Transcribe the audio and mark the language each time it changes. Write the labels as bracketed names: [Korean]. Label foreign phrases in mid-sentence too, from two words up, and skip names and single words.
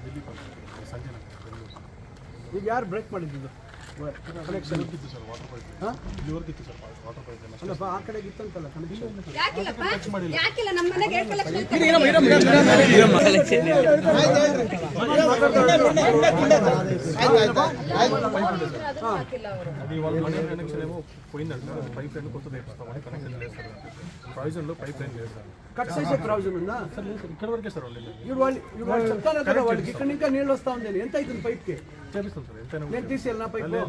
[Kannada] ಈಗ ಯಾರು ಬ್ರೇಕ್ ಮಾಡಿದ್ದು ಕನೆಕ್ಷನ್? ಅಲ್ಲಪ್ಪ ಆ ಕಡೆಗೆ ಇತ್ತಂತಲ್ಲ ಕನೆಕ್ಷನ್. ಯಾಕಿಲ್ಲ ನಮ್ಮ ಮನೆಗೆ 2 ಲಕ್ಷ ಹಾಕಿಲ್ಲ ಅವರು. [Telugu] కట్ చేసే ప్రావిజన్ ఉందా ఇక్కడ వరకే సార్ వాళ్ళు చెప్తాను వాళ్ళకి ఇక్కడ ఇంకా నీళ్ళు వస్తా ఉంది ఎంత అవుతుంది పైప్ కి నేను తీసేయాలి పైప్